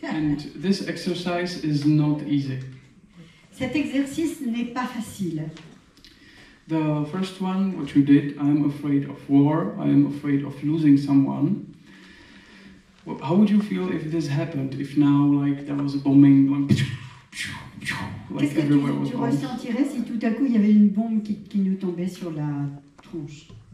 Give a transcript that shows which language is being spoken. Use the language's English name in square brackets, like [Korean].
[English] And this exercise is not easy. [French] Cet exercice n'est pas facile. [English] The first one, what you did, I'm afraid of war, I'm afraid of losing someone. How would you feel if this happened? If now, like, there was a bombing, like everywhere was bombs? [French] Qu'est-ce que tu ressentirais si tout à coup il y avait une bombe qui nous tombait sur la tronche?